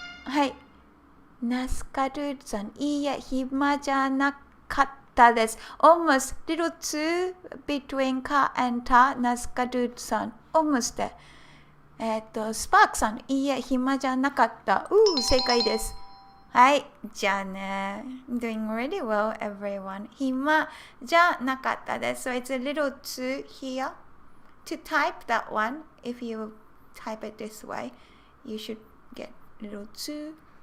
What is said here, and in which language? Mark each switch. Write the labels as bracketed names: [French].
[Japanese] はい。ナスカルーさん、いいえ、暇じゃなかったです。 [English] almost, little too between か and た、ナスカルーさん、almost で。 [Japanese] スパークさん、いいえ、暇じゃなかった。正解です。はい、じゃあね。 [English] Doing really well, everyone. [Japanese] 暇じゃなかったです。 [English] So it's a little too here. To type that one, if you type it this way, you should get little too.